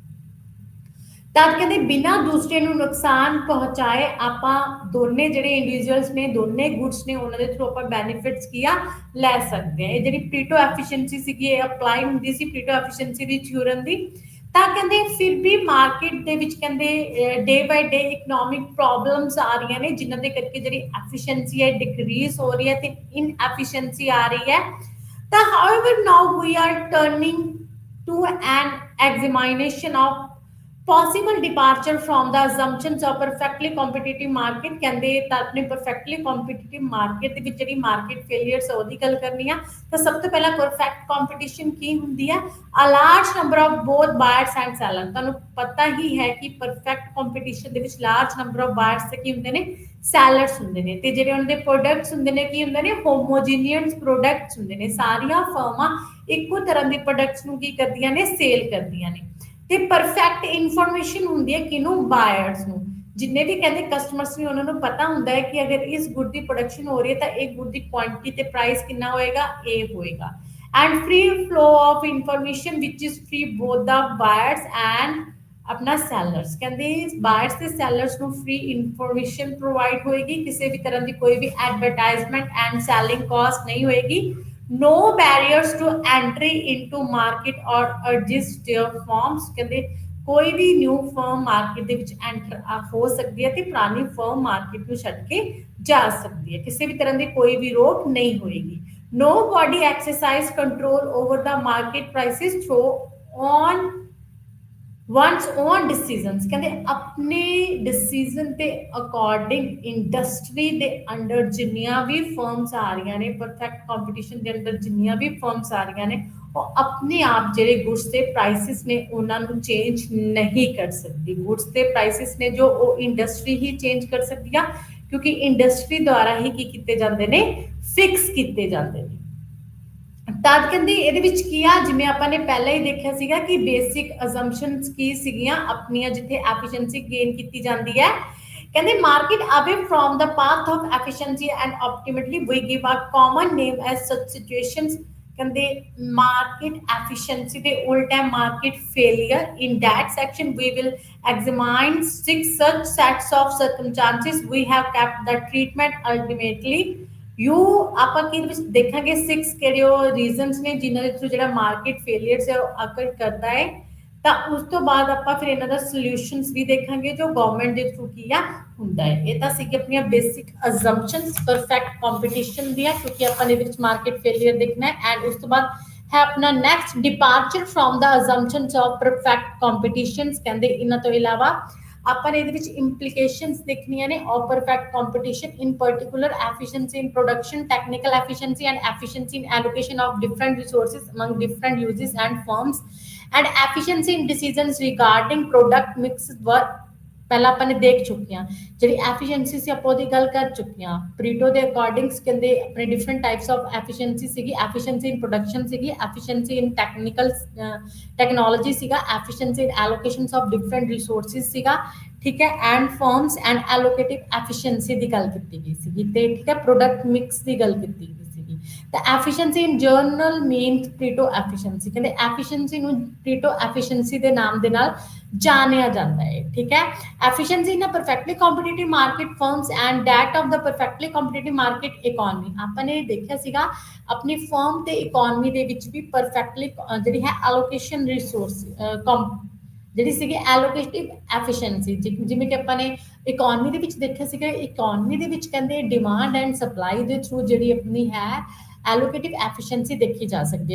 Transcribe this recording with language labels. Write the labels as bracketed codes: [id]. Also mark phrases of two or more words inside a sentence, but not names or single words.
[pa] ਤਾਂ ਕਹਿੰਦੇ ਬਿਨਾਂ ਦੂਸਰੇ ਨੂੰ ਨੁਕਸਾਨ ਪਹੁੰਚਾਏ ਆਪਾਂ ਦੋਨੇ ਜਿਹੜੇ ਇੰਡੀਵਿਜੂਅਲਸ ਨੇ ਦੋਨੇ ਗੁੱਡਸ ਨੇ ਉਹਨਾਂ ਦੇ ਥਰੂ ਆਪਾਂ ਬੈਨੀਫਿਟਸ ਕੀਆ ਲੈ ਸਕਦੇ ਆ ਇਹ ਜਿਹੜੀ ਪ੍ਰੀਟੋ ਐਫੀਸ਼ੀਐਂਸੀ ਸੀਗੀ ਇਹ ਅਪਲਾਈ ਹੁੰਦੀ ਸੀ ਪ੍ਰੀਟੋ ਐਫੀਸ਼ੀਐਂਸੀ ਦੀ ਥਿਊਰਮ ਦੀ ਤਾਂ ਕਹਿੰਦੇ ਫਿਰ ਵੀ ਮਾਰਕੀਟ ਦੇ ਵਿੱਚ ਕਹਿੰਦੇ [en] day by day economic problems [pa] ਆ ਰਹੀਆਂ ਨੇ ਜਿਨ੍ਹਾਂ ਦੇ ਕਰਕੇ ਜਿਹੜੀ ਐਫੀਸ਼ੀਐਂਸੀ ਹੈ ਡਿਕਰੀਜ਼ ਹੋ ਰਹੀ ਹੈ ਤੇ ਇਨ ਐਫੀਸ਼ੀਐਂਸੀ ਆ ਰਹੀ ਹੈ ਤਾਂ ਹਾਊਐਵਰ [en] now we are turning to an examination of possible departure from the assumptions of perfectly competitive market [pa] ਕਹਿੰਦੇ ਤਾਂ ਆਪਣੇ [en] perfectly competitive market [pa] ਦੇ ਵਿੱਚ ਜਿਹੜੀ [en] market failures [pa] ਉਹਦੀ ਗੱਲ ਕਰਨੀ ਆ ਤਾਂ ਸਭ ਤੋਂ ਪਹਿਲਾਂ [en] perfect competition [pa] ਕੀ ਹੁੰਦੀ ਹੈ [en] a large number of both buyers and sellers [pa] ਤੁਹਾਨੂੰ ਪਤਾ ਹੀ ਹੈ ਕਿ perfect competition ਦੇ ਵਿੱਚ [en] large number of buyers [pa] ਤੇ ਕੀ ਹੁੰਦੇ ਨੇ sellers ਹੁੰਦੇ ਨੇ ਤੇ ਜਿਹੜੇ ਉਹਨਾਂ ਦੇ ਪ੍ਰੋਡਕਟਸ ਹੁੰਦੇ ਨੇ ਕੀ ਹੁੰਦੇ ਨੇ [en] homogeneous products [pa] ਹੁੰਦੇ ਨੇ ਸਾਰੀਆਂ ਫਰਮਾਂ ਇੱਕੋ ਤਰ੍ਹਾਂ ਦੇ ਪ੍ਰੋਡਕਟਸ ਨੂੰ ਕੀ ਕਰਦੀਆਂ ਨੇ ਸੇਲ ਕਰਦੀਆਂ ਨੇ ਤੇ [en] perfect information [pa] ਹੁੰਦੀ ਹੈ ਕਿਨੂੰ ਬਾਇਰਸ ਨੂੰ ਜਿੰਨੇ ਵੀ ਕਹਿੰਦੇ ਕਸਟਮਰਸ ਨੇ ਉਹਨਾਂ ਨੂੰ ਪਤਾ ਹੁੰਦਾ ਹੈ ਕਿ ਅਗਰ ਇਸ ਗੁੱਡ ਦੀ ਪ੍ਰੋਡਕਸ਼ਨ ਹੋ ਰਹੀ ਹੈ ਤਾਂ ਇਹ ਗੁੱਡ ਦੀ ਕੁਆਂਟੀਟੀ ਤੇ ਪ੍ਰਾਈਸ ਕਿੰਨਾ ਹੋਏਗਾ ਇਹ ਹੋਏਗਾ [en] and free flow of information which is free both the buyers and ਆਪਣਾ ਸੈਲਰਸ ਕਹਿੰਦੇ [pa] ਬਾਇਰਸ ਤੇ ਸੈਲਰਸ ਨੂੰ [en] free information provide [pa] ਹੋਏਗੀ ਕਿਸੇ ਵੀ ਤਰ੍ਹਾਂ ਦੀ ਕੋਈ ਵੀ [en] advertisement and selling cost [pa] ਨਹੀਂ ਹੋਏਗੀ [en] no barriers to entry into market or register firms [pa] ਕਹਿੰਦੇ ਕੋਈ ਵੀ [en] new firm market [pa] ਦੇ ਵਿੱਚ ਐਂਟਰ ਹੋ ਸਕਦੀ ਹੈ ਤੇ ਪੁਰਾਣੀ ਫਰਮ ਮਾਰਕੀਟ ਨੂੰ ਛੱਡ ਕੇ ਜਾ ਸਕਦੀ ਹੈ ਕਿਸੇ ਵੀ ਤਰ੍ਹਾਂ ਦੀ ਕੋਈ ਵੀ ਰੋਕ ਨਹੀਂ ਹੋਏਗੀ [en] no body exercise control over the market prices through on one's own decisions [pa] ਕਹਿੰਦੇ ਆਪਣੇ ਡਿਸੀਜਨ ਤੇ [en] according industry [pa] ਦੇ ਅੰਡਰ ਜਿੰਨੀਆਂ ਵੀ ਫਰਮਸ ਆ ਰਹੀਆਂ ਨੇ [en] perfect competition [pa] ਦੇ ਅੰਦਰ ਜਿੰਨੀਆਂ ਵੀ ਫਰਮਸ ਆ ਰਹੀਆਂ ਨੇ ਉਹ ਆਪਣੇ ਆਪ ਜਿਹੜੇ ਗੁੱਡਸ ਦੇ ਪ੍ਰਾਈਸਿਸ ਨੇ ਉਹਨਾਂ ਨੂੰ ਚੇਂਜ ਨਹੀਂ ਕਰ ਸਕਦੀ ਗੁੱਡਸ ਦੇ ਪ੍ਰਾਈਸਿਸ ਨੇ ਜੋ ਉਹ ਇੰਡਸਟਰੀ ਹੀ ਚੇਂਜ ਕਰ ਸਕਦੀ ਆ ਕਿਉਂਕਿ ਇੰਡਸਟਰੀ ਦੁਆਰਾ ਹੀ ਕੀ ਕੀਤੇ ਜਾਂਦੇ ਨੇ ਫਿਕਸ ਕੀਤੇ ਜਾਂਦੇ ਨੇ ਤਦ ਕਹਿੰਦੇ ਇਹਦੇ ਵਿੱਚ ਕੀ ਆ ਜਿਵੇਂ ਆਪਾਂ ਨੇ ਪਹਿਲਾਂ ਹੀ ਦੇਖਿਆ ਸੀਗਾ ਕਿ [en] basic assumptions [pa] ਕੀ ਸੀਗੀਆਂ ਆਪਣੀਆਂ ਜਿੱਥੇ [en] efficiency gain [pa] ਕੀਤੀ ਜਾਂਦੀ ਹੈ ਕਹਿੰਦੇ [en] market away from the path of efficiency and ultimately we give a common name as such situations [pa] ਕਹਿੰਦੇ [en] market efficiency [pa] ਦੇ ਉਲਟ ਹੈ [en] market failure. in that section we will examine 6 such sets of circumstances we have kept the treatment ultimately you [pa] ਆਪਾਂ ਕੀ ਵਿੱਚ ਦੇਖਾਂਗੇ 6 ਕਿਹੜੇ ਉਹ ਰੀਜ਼ਨਸ ਨੇ ਜਿਨ੍ਹਾਂ ਦੇ ਥਰੂ ਜਿਹੜਾ [en] market failure [pa] ਹੈ ਉਹ ਅਕਰ ਕਰਦਾ ਹੈ। ਤਾਂ ਉਸ ਤੋਂ ਬਾਅਦ ਆਪਾਂ ਫਿਰ ਇਹਨਾਂ ਦਾ ਸੋਲੂਸ਼ਨਸ ਵੀ ਦੇਖਾਂਗੇ ਜੋ ਗਵਰਨਮੈਂਟ ਦੇ ਥਰੂ ਕੀ ਆ ਹੁੰਦਾ ਹੈ। ਇਹ ਤਾਂ ਸੀ ਆਪਣੀਆਂ [en] basic assumptions perfect competition [pa] ਦੀਆਂ ਕਿਉਂਕਿ ਆਪਾਂ ਨੇ ਵਿੱਚ [en] market failure [pa] ਦੇਖਣਾ ਹੈ ਐਂਡ ਉਸ ਤੋਂ ਬਾਅਦ ਹੈ ਆਪਣਾ [en] next departure from the assumptions of perfect competitions. [pa] ਕਹਿੰਦੇ ਇਹਨਾਂ ਤੋਂ ਇਲਾਵਾ ਆਪਾਂ ਨੇ ਇਹਦੇ ਵਿੱਚ ਇੰਪਲੀਕੇਸ਼ਨਸ ਦੇਖਣੀਆਂ ਨੇ [en] of perfect competition in particular efficiency in production technical efficiency and efficiency in allocation of different resources among different uses and firms and efficiency in decisions regarding product mix were [pa] ਪਹਿਲਾਂ ਆਪਾਂ ਨੇ ਦੇਖ ਚੁੱਕੇ ਹਾਂ। ਜਿਹੜੀ ਐਫੀਸ਼ੀਐਂਸੀ ਸੀ ਆਪਾਂ ਉਹਦੀ ਗੱਲ ਕਰ ਚੁੱਕੇ ਹਾਂ। ਪ੍ਰੀਟੋ ਦੇ ਅਕੋਰਡਿੰਗਸ ਕਹਿੰਦੇ ਆਪਣੇ [en] different types of efficiency [pa] ਸੀਗੀ। [en] efficiency in production [pa] ਸੀਗੀ, [en] efficiency in technology [pa] ਸੀਗਾ, [en] efficiency in allocations of different resources [pa] ਸੀਗਾ, ਠੀਕ ਹੈ, [en] and firms and allocative efficiency [pa] ਦੀ ਗੱਲ ਕੀਤੀ ਗਈ ਸੀਗੀ ਤੇ ਠੀਕ ਹੈ [en] product mix [pa] ਦੀ ਗੱਲ ਕੀਤੀ ਗਈ ਸੀਗੀ। [en] ਤਾਂ efficiency in general means Pareto efficiency. [pa] ਕਹਿੰਦੇ ਐਫੀਸ਼ੀਐਂਸੀ ਨੂੰ ਪ੍ਰੀਟੋ ਐਫੀਸ਼ੀਐਂਸੀ ਦੇ ਨਾਮ ਦੇ ਨਾਲ ਜਾਣਿਆ ਜਾਂਦਾ ਹੈ, ਠੀਕ ਹੈ। [en] efficiency in a perfectly competitive market firms and that of the perfectly competitive market economy। [pa] ਆਪਾਂ ਨੇ ਦੇਖਿਆ ਸੀਗਾ ਆਪਣੀ ਫਰਮ ਤੇ ਇਕਨੋਮੀ ਦੇ ਵਿੱਚ ਵੀ ਪਰਫੈਕਟਲੀ ਜਿਹੜੀ ਹੈ [en] allocation resource [pa] ਜਿਹੜੀ ਸੀਗੀ [en] allocative efficiency [pa] ਜਿਵੇਂ ਕਿ ਆਪਾਂ ਨੇ ਇਕਨੋਮੀ ਦੇ ਵਿੱਚ ਦੇਖਿਆ ਸੀਗਾ। ਇਕਨੋਮੀ ਦੇ ਵਿੱਚ ਕਹਿੰਦੇ [en] demand and supply [pa] ਦੇ ਥਰੂ ਜਿਹੜੀ ਆਪਣੀ ਹੈ [en] allocative efficiency [pa] ਦੇਖੀ ਜਾ ਸਕਦੀ ਹੈ।